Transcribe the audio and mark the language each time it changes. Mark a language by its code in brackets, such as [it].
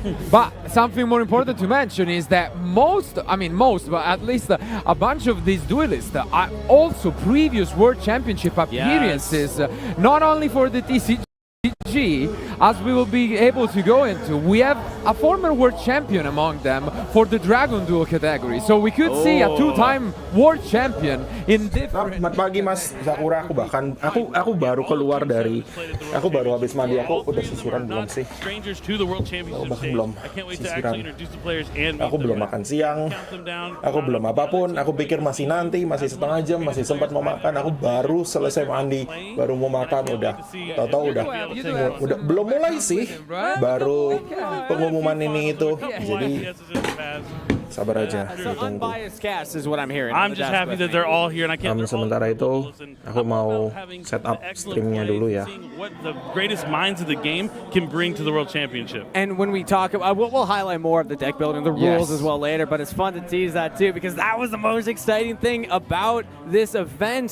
[en] But something more important to mention is that most, but at least a bunch of these duelists are also previous World Championship appearances, not only for the TCG, as we will be able to go into. We have a former world champion among them for the Dragon Duel category. So we could see a 2-time world champion in different... [id] Selamat pagi Mas Sakura, aku baru keluar dari, aku baru habis mandi, aku udah sisiran belum sih? Aku bahkan belum sisiran. Aku belum makan siang, aku belum apapun, aku pikir masih nanti, masih setengah jam, masih sempat mau makan, aku baru selesai mandi, baru mau makan, udah, tau-tau udah belum mulai sih, baru pengumuman ini itu, jadi sabar aja, tunggu. [en] I'm just happy that they're all here, and I can't. [id] Sementara itu, aku mau set up streamnya dulu ya. [en] What the greatest minds of the game can bring to the World Championship. And when we talk, we'll highlight more of the deck building, the rules as well later. But it's fun to tease that too, because that was the most exciting thing about this event.